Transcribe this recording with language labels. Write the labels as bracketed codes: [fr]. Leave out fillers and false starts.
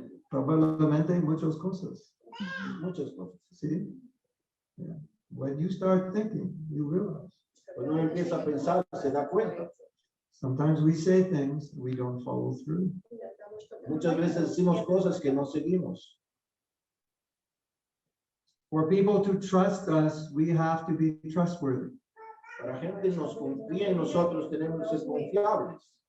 [es] Probablemente muchas cosas. Muchas cosas. [en] See? Yeah. When you start thinking, you realize. [es] Cuando uno empieza a pensar, se da cuenta. [en] Sometimes we say things we don't follow through. [es] Muchas veces decimos cosas que no seguimos. [en] For people to trust us, we have to be trustworthy. [es] Para gente nos confía en nosotros, tenemos que ser confiables.